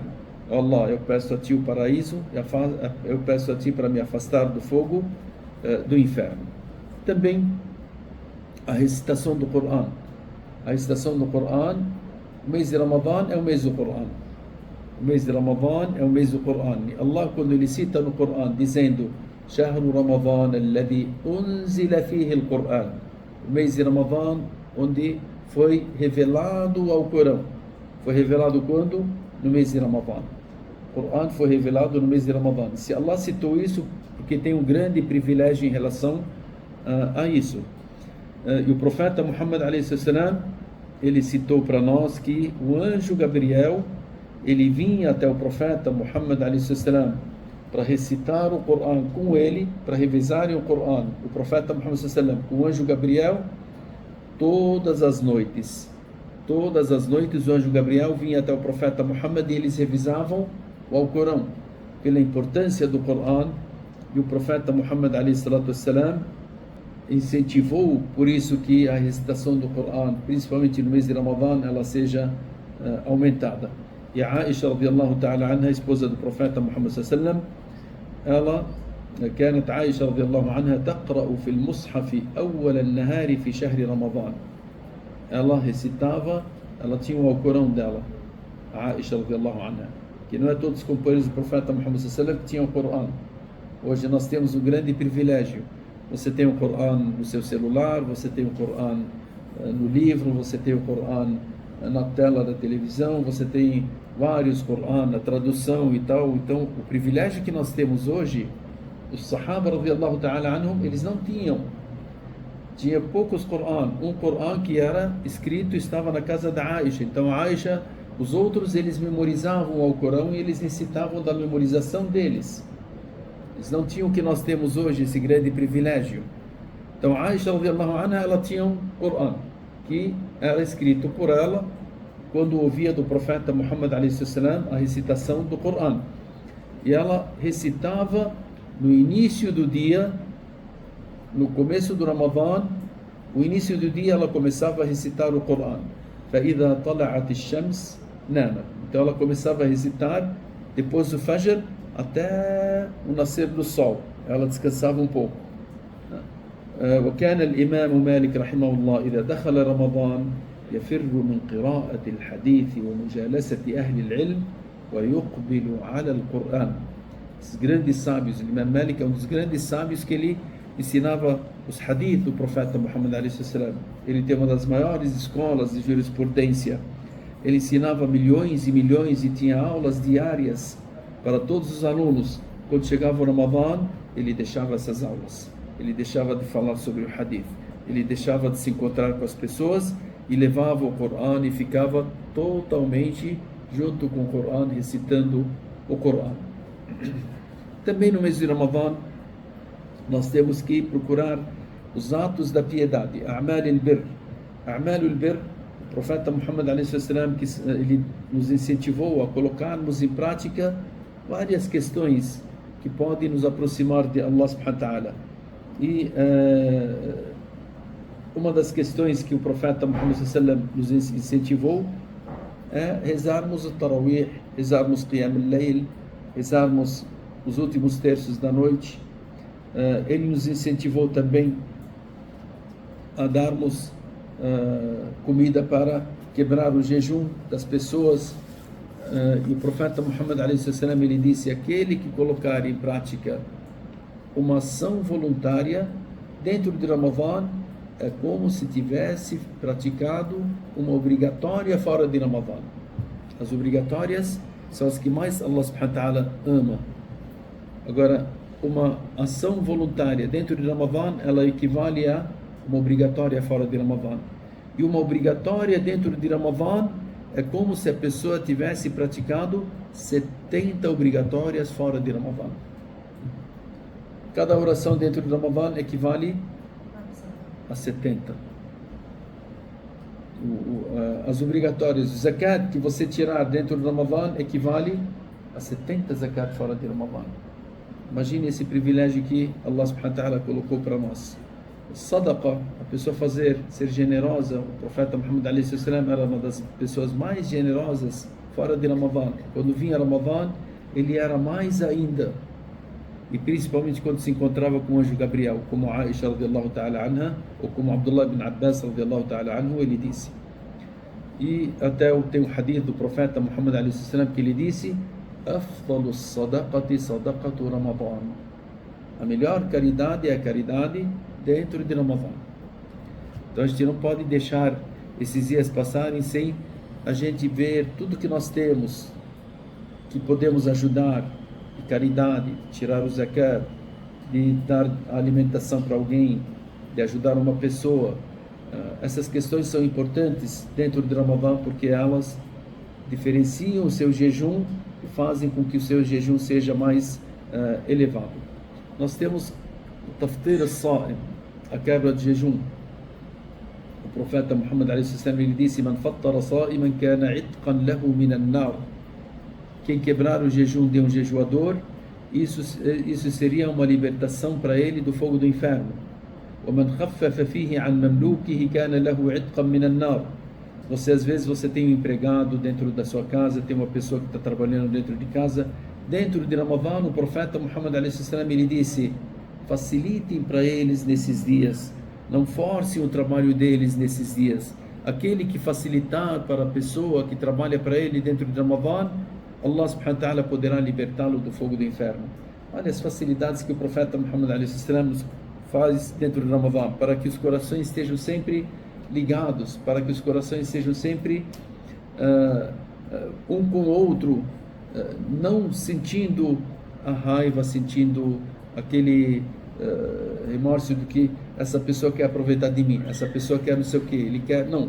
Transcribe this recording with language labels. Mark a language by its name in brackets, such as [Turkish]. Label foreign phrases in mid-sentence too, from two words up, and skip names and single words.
[Portuguese] Ó Allah, eu peço a ti o paraíso, eu peço a ti para me afastar do fogo do inferno. Também a recitação do Coran. A recitação do Coran, o mês de Ramadã é o mês do Coran. O mês de Ramadã é o mês do Coran. E Allah, quando ele cita no Coran dizendo [Arabic] شهر رمضان الذي أنزل فيه القرآن, [Portuguese] o mês de Ramadã onde foi revelado ao Corão. Foi revelado quando? No mês de Ramadã. O Coran foi revelado no mês de Ramadã. Se Allah citou isso, porque tem um grande privilégio em relação a isso. E o profeta Muhammad [Arabic] عليه وسلم, [Portuguese] ele citou para nós que o anjo Gabriel, ele vinha até o profeta Muhammad [Arabic] عليه وسلم [Portuguese] para recitar o Coran com ele, para revisarem o Coran, o profeta Muhammad [Arabic] عليه وسلم, [Portuguese] o anjo Gabriel, todas as noites. Todas as noites o anjo Gabriel vinha até o profeta Muhammad e eles revisavam o Alcorão, pela importância do Coran. E o profeta Muhammad [Arabic] عليه وسلم [Portuguese] incentivou por isso que a recitação do Coran, principalmente no mês de Ramadã, ela seja aumentada. E a Aisha [Arabic] رضي الله تعالى عنها, [Portuguese] esposa do profeta Muhammad sallallahu ela [Arabic] كانت عائشة رضي الله عنها تقرأ في المصحف أول النهار في شهر رمضان. [Portuguese] Ela recitava, ela tinha o Alcorão dela, a Aisha [Arabic] رضي الله عنها, [Portuguese] que não é todos os companheiros do profeta Muhammad sallallahu que tinham o Coran. Hoje nós temos um grande privilégio. Você tem o Coran no seu celular, você tem o Coran no livro, você tem o Coran na tela da televisão, você tem vários Coran, na tradução e tal. Então, o privilégio que nós temos hoje, os [Arabic] الصحابة رضي الله تعالى عنهم, [Portuguese] eles não tinham. Tinha poucos Coran. Um Coran que era escrito estava na casa da Aisha. Então, a Aisha, os outros, eles memorizavam o Alcorão e eles recitavam da memorização deles. Eles não tinham o que nós temos hoje, esse grande privilégio. Então, a Aisha [Arabic] رضي الله عنها, [Portuguese] ela tinha um Coran que era escrito por ela quando ouvia do profeta Muhammad [Arabic] عليه وسلم [Portuguese] a recitação do Coran. e ela recitava no início do dia, no começo do Ramadã, o início do dia ela começava a recitar o Corão. [Arabic] فَإِذَا طَلَعَتِ الشَّمْسِ نَامَتْ. [Portuguese] Então ela começava a recitar depois do Fajr até o nascer do sol. Ela descansava um pouco. [Arabic] وكان الإمام مالك رحمه الله إذا دخل رمضان يفر من قراءة الحديث ومجالسة أهل العلم ويقبل على القرآن. [Portuguese] Os grandes sábios, o Imam Malik é um dos grandes sábios que ele ensinava os hadith do profeta Muhammad a.s. Ele tem uma das maiores escolas de jurisprudência. Ele ensinava milhões e milhões e tinha aulas diárias para todos os alunos. Quando chegava o Ramadã, ele deixava essas aulas. Ele deixava de falar sobre o hadith. Ele deixava de se encontrar com as pessoas e levava o Corão e ficava totalmente junto com o Corão, recitando o Corão. Também no mês de Ramadã, nós temos que procurar os atos da piedade, [Arabic] أعمال البر. أعمال البر, [Portuguese] o profeta Muhammad a.s. que ele nos incentivou a colocarmos em prática várias questões que podem nos aproximar de Allah [Arabic] سبحانه وتعالى. [Portuguese] E uma das questões que o profeta Muhammad a.s. nos incentivou é rezarmos o Tarawih, rezarmos [Arabic] قيام الليل, [Portuguese] rezarmos os últimos terços da noite. Ele nos incentivou também a darmos comida para quebrar o jejum das pessoas. E o profeta Muhammad a.s. ele disse: aquele que colocar em prática uma ação voluntária dentro de Ramadã é como se tivesse praticado uma obrigatória fora de Ramadã. As obrigatórias são as que mais Allah [Arabic] سبحانه وتعالى [Portuguese] ama. Agora, uma ação voluntária dentro de Ramadã, ela equivale a uma obrigatória fora de Ramadã. E uma obrigatória dentro de Ramadã é como se a pessoa tivesse praticado 70 obrigatórias fora de Ramadã. Cada oração dentro de Ramadã equivale a 70. As obrigatórias, o zakat que você tirar dentro de Ramadã equivale a 70 zakat fora de Ramadã. Imagine esse privilégio que Allah [Arabic] سبحانه وتعالى [Portuguese] colocou para nós. Sadaqa, a pessoa ser generosa. O profeta Muhammad a.s. era uma das pessoas mais generosas fora de Ramadã. Quando vinha Ramadã, ele era mais ainda. E principalmente quando se encontrava com o anjo Gabriel, como Aisha [Arabic] رضي الله تعالى عنها, [Portuguese] ou como Abdullah ibn Abbas [Arabic] رضي الله تعالى عنه, [Portuguese] ele disse. E até tem um hadith do profeta Muhammad a.s. que ele disse: [Arabic] أفضل الصدقة صدقة رمضان. [Portuguese] A melhor caridade é a caridade dentro de Ramadã. Então a gente não pode deixar esses dias passarem sem a gente ver tudo que nós temos, que podemos ajudar, de caridade, de tirar o zakat, de dar alimentação para alguém, de ajudar uma pessoa. Essas questões são importantes dentro de Ramadã porque elas diferenciam o seu jejum e fazem com que o seu jejum seja mais elevado. Nós temos o [Arabic] تفطير الصائم, [Portuguese] a quebra de jejum. O profeta Muhammad a.s. ele disse: [Arabic] من فطر صائما كان عتقا له من النار. [Portuguese] Quem quebrar o jejum de um jejuador, isso seria uma libertação para ele do fogo do inferno. [Arabic] وَمَنْ خَفَّفَ فِيهِ عَنْ مَمْلُوكِهِ كَانَ لَهُ عِتْقًا مِنَ النَّارِ. [Portuguese] Às vezes você tem um empregado dentro da sua casa, tem uma pessoa que está trabalhando dentro de casa. Dentro de Ramadã, o profeta Muhammad a.s. ele disse: facilitem para eles nesses dias, não forcem o trabalho deles nesses dias. Aquele que facilitar para a pessoa que trabalha para ele dentro de Ramadã, Allah [Arabic] سبحانه وتعالى [Portuguese] poderá libertá-lo do fogo do inferno. Olha as facilidades que o profeta Muhammad a.s. nos faz dentro de Ramadã, para que os corações estejam sempre ligados, para que os corações sejam sempre um com o outro, não sentindo a raiva, sentindo aquele remorso de que essa pessoa quer aproveitar de mim, essa pessoa quer não sei o que, ele quer, não.